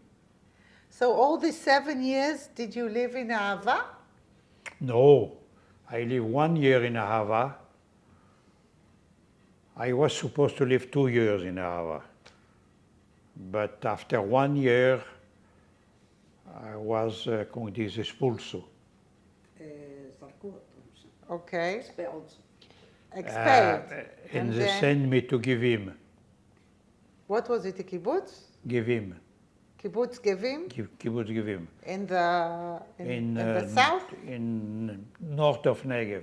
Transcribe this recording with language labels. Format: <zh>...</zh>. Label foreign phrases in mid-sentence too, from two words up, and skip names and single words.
<en>So all these 7 years, did you live in Ahava? No, I lived 1 year in Ahava. I was supposed to live 2 years in Ahava. But after 1 year, I was,</en> <pt>como diz, expulso.</pt> <he>זרקו אותו,</he> <en>Okay. expelled. Expelled. And they then, sent me to Givim. what was it, a kibbutz? Givim. Kibbutz Gevim? Kibbutz Givim. In the south? In north of Negev.</en>